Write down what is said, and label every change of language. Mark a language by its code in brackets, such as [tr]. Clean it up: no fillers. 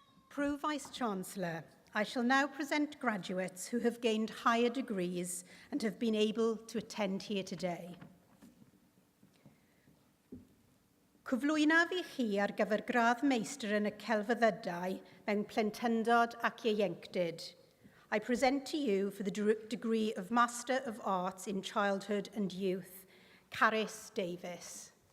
[en] Pro Vice-Chancellor, I shall now present graduates who have gained higher degrees and have been able to attend here today. [cy] Cyflwynaf i chi ar gyfer gradd meistr yn y celfyddydau mewn plentyndod ac ieuenctid. [en] I present to you for the degree of Master of Arts in Childhood and Youth, Cardiff Davis.